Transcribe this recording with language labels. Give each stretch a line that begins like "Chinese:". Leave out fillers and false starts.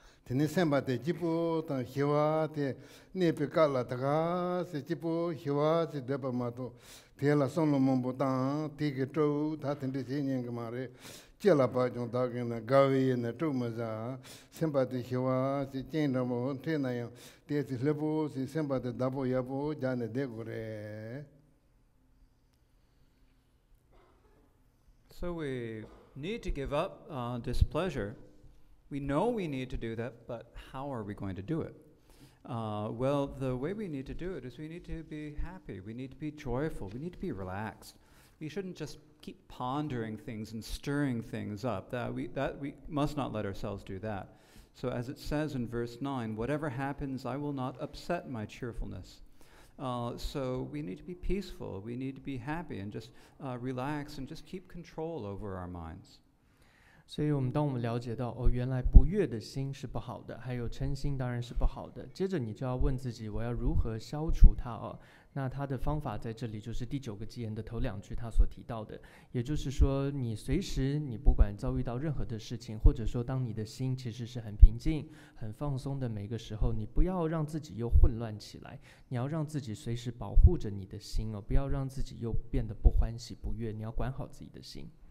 English: 你先把的几部当希望的，你别搞了，大家是几部希望是得把嘛都，贴了送了门不当，第个州他听的些年个嘛的，接了把种大个那高位那州么子，先把的希望是见着么贴那样，第是那部是先把的大部也不讲的这个嘞。 So we need to give up displeasure. We know we need to do that, but how are we going to do it? Well, the way we need to do it is we need to be happy. We need to be joyful. We need to be relaxed. we shouldn't just keep pondering things and stirring things up. That we must not let ourselves do that. So as it says in verse 9, whatever happens, I will not upset my cheerfulness. So we need to be peaceful, we need to be happy and just relax and just keep control over our minds.
Chinese: 所以当我们了解到原来不悦的心是不好的，还有嗔心当然是不好的，接着你就要问自己，我要如何消除它那他的方法在这里就是第9个偈言的头2句他所提到的，也就是说你随时你不管遭遇到任何的事情，或者说当你的心其实是很平静很放松的每个时候，你不要让自己又混乱起来，你要让自己随时保护着你的心不要让自己又变得不欢喜不悦，你要管好自己的心。